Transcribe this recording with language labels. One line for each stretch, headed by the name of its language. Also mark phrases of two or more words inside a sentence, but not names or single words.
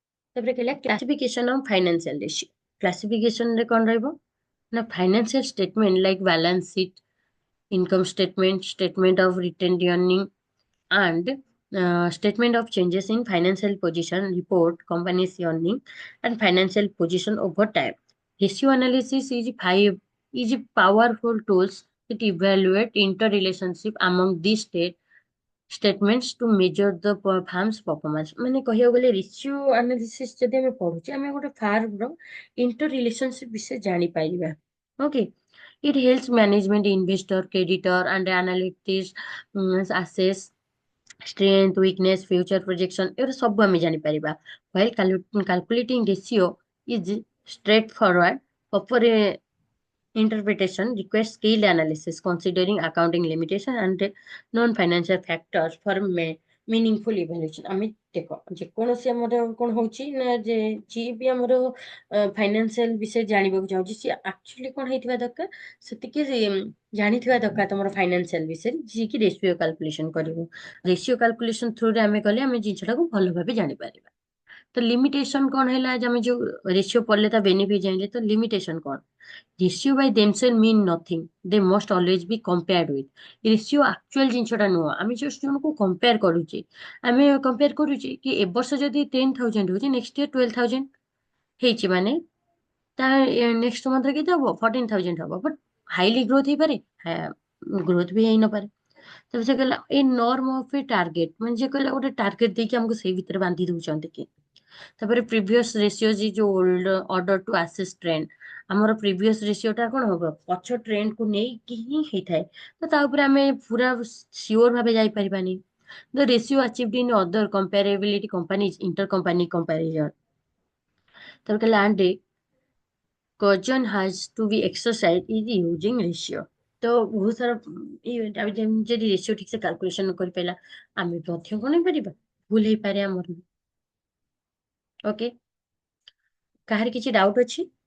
Odia: ତାପରେ କହିଲା
English: classification of financial ratio. କ୍ଲାସିଫିକେସନ ରେ
Odia: କଣ ରହିବ ନା
English: financial statement like balance sheet, income statement, statement of retained earning, and statement of changes in financial position report company's earning and financial position over time. Ratio analysis is a powerful tools that evaluate interrelationship among these statements to measure the firm's performance।
Odia: ମାନେ କହିବାକୁ ଗଲେ
English: ratio analysis
Odia: ଯଦି ଆମେ ପଢୁଛେ ଆମେ ଗୋଟେ ଫାର୍ମର
English: inter relationship
Odia: ବିଷୟରେ ଜାଣିପାରିବା। ଓକେ,
English: it helps management, investor, creditor, and analytics, assess strength, weakness, future projection
Odia: ଏଗୁଡ଼ା ସବୁ ଆମେ ଜାଣିପାରିବା।
English: while calculating ratio is straightforward, proper interpretation requires skilled analysis considering accounting limitation and non-financial factors for meaningful evaluation।
Odia: ଆମେ ଦେଖ ଯେକୌଣସି ଆମର କଣ ହଉଛି ନା ଯେ ଯିଏ ବି ଆମର ଫାଇନାନ୍ସିଆଲ ବିଷୟରେ ଜାଣିବାକୁ ଚାହୁଁଛି ସିଏ ଆକ୍ଚୁଆଲି କଣ ହେଇଥିବା ଦରକାର, ସେତିକି ଜାଣିଥିବା ଦରକାର ତମର ଫାଇନାନ୍ସିଆଲ ବିଷୟରେ, ଯିଏକି
English: ratio calculation
Odia: କରିବ।
English: ratio calculation
Odia: ଥ୍ରୁରେ ଆମେ କଲେ ଆମେ ଜିନିଷଟାକୁ ଭଲ ଭାବେ ଜାଣିପାରିବା। ତ ଲିମିଟେସନ କଣ ହେଲା, ଯେ ଆମେ ଯୋଉ ରେସିଓ ପଢିଲେ ତା ବେନିଫିଟ ଜାଣିଲେ, ତ ଲିମିଟେସନ କଣ?
English: Ratio by themselves mean nothing. They must always be compared with.
Odia: ରେସିଓ ଆକ୍ଚୁଆଲ ଜିନିଷଟା ନୁହଁ, ଆମେ ଜଷ୍ଟ ଜଣକୁ କମ୍ପେୟାର କରୁଛେ। ଆମେ କମ୍ପେୟାର କରୁଛେ କି ଏ ବର୍ଷ ଯଦି 10,000 ହଉଛି
English: next year
Odia: 12,000 ହେଇଛି, ମାନେ ତା
English: next monthରେ
Odia: କେତେ ହବ? 14,000 ହବ।
English: but highly growth
Odia: ହେଇପାରେ, ଗ୍ରୋଥ ବି ହେଇନପାରେ। ତାପରେ ସେ କହିଲା
English: a norm of a target,
Odia: ମାନେ ଯେ କହିଲା ଗୋଟେ ଟାର୍ଗେଟ ଦେଇକି ଆମକୁ ସେଇ ଭିତରେ ବାନ୍ଧି ଦଉଛନ୍ତି କି। ତାପରେ
English: previous ratio
Odia: ଯୋଉ
English: old order to assess trend,
Odia: ଆମର
English: previous ratioଟା
Odia: କଣ ହବ, ପଛ ଟ୍ରେଣ୍ଡକୁ ନେଇକି ହିଁ ହେଇଥାଏ। ତ ତା ଉପରେ ଆମେ ପୁରା ସିଓର ଭାବେ ଯାଇପାରିବାନି।
English: the ratio achieved in other comparability companies inter company comparison।
Odia: ତାପରେ କହିଲା
English: and caution has to be exercised is using ratio।
Odia: ତ ବହୁତ ସାରା ଯଦି ରେସିଓ ଠିକ ସେ କାଲକୁଲେସନ କରିପାରିଲା ଆମେ ମଧ୍ୟ କଣ ହେଇପାରିବା, ଭୁଲ ହେଇପାରେ ଆମର। ଓକେ, କାହାର କିଛି ଡାଉଟ ଅଛି?